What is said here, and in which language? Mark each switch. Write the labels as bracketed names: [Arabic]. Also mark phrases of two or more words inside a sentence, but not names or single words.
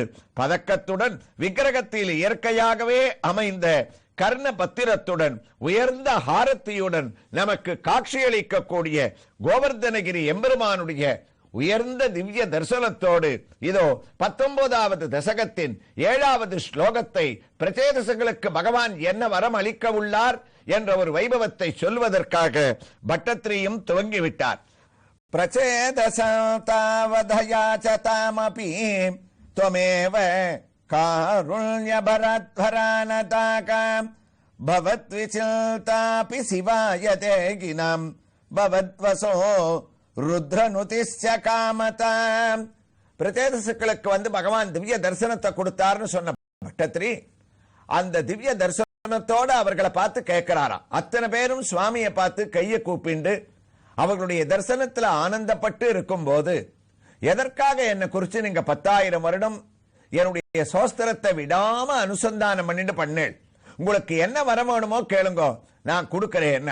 [Tamil] பதக்கத்துடன் விக்கிரகத்தில் இயற்கையாகவே அமைந்த கர்ண பத்திரத்துடன் உயர்ந்த ஹாரத்தியுடன் நமக்கு காட்சியளிக்கக்கூடிய கோவர்தனகிரி எம்பெருமானுடைய உயர்ந்த திவ்ய தரிசனத்தோடு இதோ 19வது தசகத்தின் 7வது ஸ்லோகத்தை பிரச்சேதசங்களுக்கு பகவான் என்ன வரம் அளிக்க உள்ளார் என்ற ஒரு வைபவத்தை சொல்வதற்காக பட்டத்திரியும் துவங்கிவிட்டார். [Sanskrit] பிரச்சேதசாவதயாச்சதாமபி त्वमेव कारुण्यभरद्भरानताकाम् भवद्विचिन्तापि शिवाय ते गिनाम् भवद्वसो रुद्रनुतिश्च कामदाम्. [Tamil] பிரச்சேதசுக்களுக்கு வந்து பகவான் திவ்ய தரிசனத்தை கொடுத்தார்னு சொன்ன பட்டத்திரி அந்த திவ்ய தரிசனத்தோட அவர்களை பார்த்து கேட்கிறாராம். அத்தனை பேரும் சுவாமியை பார்த்து கையை கூப்பிண்டு அவர்களுடைய தரிசனத்துல ஆனந்தப்பட்டு இருக்கும் போது, எதற்காக என்னை குறிச்சு நீங்க 10,000 வருடம் என்னுடைய சோஸ்திரத்தை விடாம அனுசந்தானம் பண்ணிட்டு பண்ணேன், உங்களுக்கு என்ன வரம் வேணுமோ கேளுங்கோ நான் கொடுக்கிறேன்.